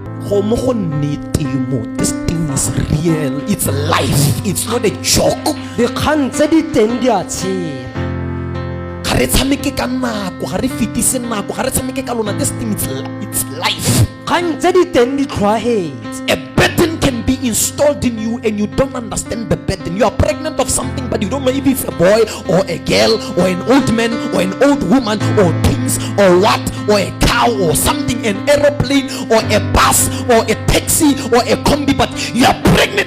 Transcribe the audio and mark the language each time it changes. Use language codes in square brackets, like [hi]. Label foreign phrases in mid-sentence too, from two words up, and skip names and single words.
[en] This thing is real. It's life. It's not a joke. [tn] Dikgang tse di teng di a tshela. [en] This thing it's life. [tn] Kgang tse di teng di tlhwaetse. [en] A burden can be installed in you and you don't understand the burden. You are pregnant of something but you don't know if it's a boy or a girl or an old man or an old woman or twins or what, or a cow or something, an aeroplane or a bus or a taxi or a combi, but you are pregnant.